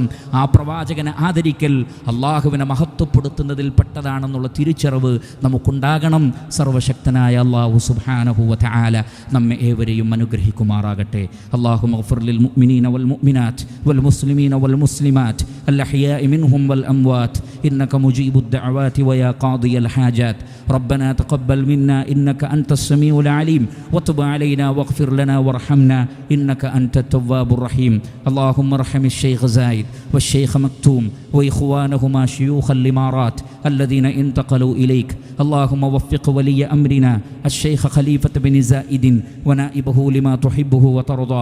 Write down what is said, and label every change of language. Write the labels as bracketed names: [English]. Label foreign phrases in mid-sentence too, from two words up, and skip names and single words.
[Malayalam] ആ പ്രവാചകനെ ആദരിക്കൽ അള്ളാഹുവിനെ മഹത്വപ്പെടുത്തുന്നതിൽ പെട്ടതാണെന്നുള്ള തിരിച്ചറിവ് നമുക്കുണ്ടാകണം. സർവശക്തനായ [Arabic] الله سبحانه وتعالى [Malayalam] നമ്മെ ഏവരെയും അനുഗ്രഹിക്കുമാറാകട്ടെ. [Arabic] اللهم اغفر للمؤمنين والمؤمنات والمسلمين والمسلمات الأحياء منهم والأموات إنك مجيب الدعوات ويا قاضي الحاجات. ربنا تقبل منا إنك أنت السميع العليم وتب علينا واغفر لنا وارحمنا إنك أنت التواب الرحيم. اللهم ارحم الشيخ زايد والشيخ مكتوم وإخوانهما شيوخ الإمارات الذين انتقلوا إليك. اللهم وفق ولي أمرنا الشيخ خليفة بن زائد ونائبه لما تحبه وترضاه.